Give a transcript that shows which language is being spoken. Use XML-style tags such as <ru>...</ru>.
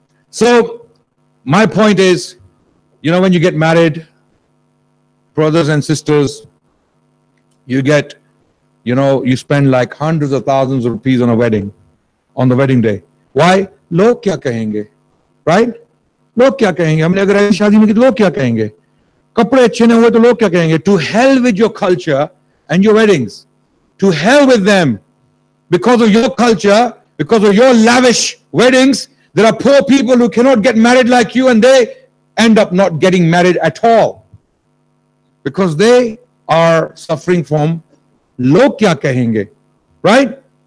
<en>So, my point is, when you get married, brothers and sisters, you get, you spend like hundreds of thousands of rupees on a wedding, on the wedding day. Why?</en> <hi>Log kya kahenge, right? लोग क्या कहेंगे? हमने अगर ऐसी शादी में की तो लोग क्या कहेंगे? कपड़े अच्छे नहीं हुए तो लोग क्या कहेंगे?</hi> <en>To hell with your culture and your weddings. To hell with them. Because of your culture, because of your lavish weddings, there are poor people who cannot get married like you, and they end up not getting married at all. Because they are suffering from</en> <hi>log kya kahenge,</hi> <en>right?</en>